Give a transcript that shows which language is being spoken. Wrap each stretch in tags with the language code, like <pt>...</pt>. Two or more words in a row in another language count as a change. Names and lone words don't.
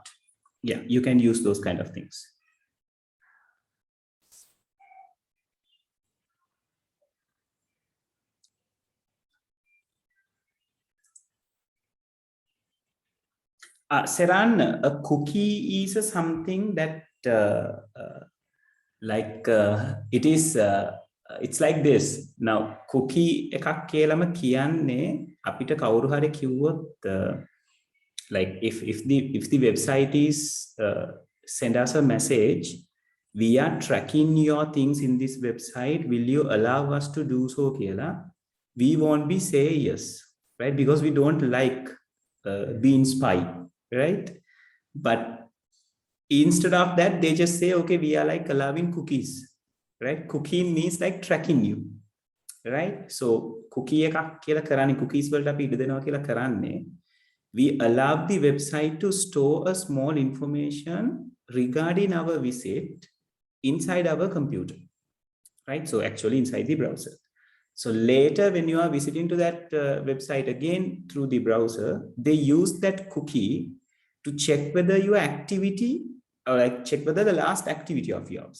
<en>Yeah, you can use those kind of things. Saran, a cookie is something that it is it's like this. Now</en> <si>cookie එකක් කියලාම කියන්නේ අපිට කවුරු හරි කිව්වොත්</si> <en>like if the website is send us a message, we are tracking your things in this website, will you allow us to do so කියලා, we won't be say yes, right? Because we don't like being spy, right? But instead of that, they just say, okay, we are like allowing cookies, right? Cookie means like tracking you, right?</en> <si>So cookie එකක් කියලා කරන්නේ, cookies වලට අපි ඉඩ දෙනවා කියලා කරන්නේ,</si> <en>we allow the website to store a small information regarding our visit inside our computer, right? So actually inside the browser. So later when you are visiting to that website again through the browser, they use that cookie to check whether your activity, or like check whether the last activity of yours.</en>